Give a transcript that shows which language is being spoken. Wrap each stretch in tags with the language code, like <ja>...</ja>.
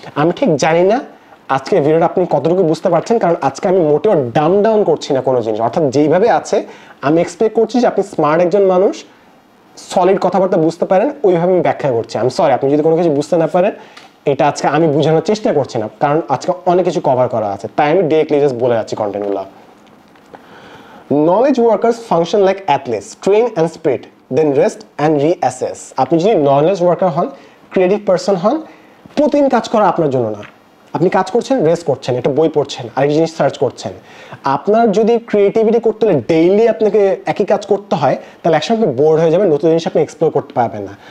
<bn>আমি ঠিক জানি না আজকে ভিডিওটা আপনি কতটুকু বুঝতে পারছেন, কারণ আজকে আমি মোটেও ডাউন করছি না কোনো জিনিস, অর্থাৎ যেইভাবে আছে আমি এক্সপেক্ট করছি যে আপনি স্মার্ট একজন মানুষ, সলিড কথাবার্তা বুঝতে পারেন, ওইভাবে আমি ব্যাখ্যা করছি। আমি সরি আপনি যদি কোনো কিছু বুঝতে না পারেন, এটা আজকে আমি বোঝানোর চেষ্টা করছি না, কারণ আজকে অনেক কিছু কভার করা আছে, তাই আমি ডিরেক্টলি জাস্ট বলে যাচ্ছি কন্টেন্টগুলো।</bn> <en>Knowledge workers function like athletes, train and spirit, then rest and reassess.</en> <bn>আপনি যদি নলেজ ওয়ার্কার হন, ক্রিয়েটিভ পারসন হন, প্রতিদিন কাজ করা আপনার জন্য না। আপনি কাজ করছেন, রেস্ট করছেন, একটা বই পড়ছেন, আরেক জিনিস সার্চ করছেন। আপনার যদি ক্রিয়েটিভিটি করতে হলে ডেইলি আপনাকে একই কাজ করতে হয়, তাহলে একসময় আপনি বোর্ড হয়ে যাবেন, নতুন জিনিস আপনি এক্সপ্লোর করতে পারবেন না।</bn>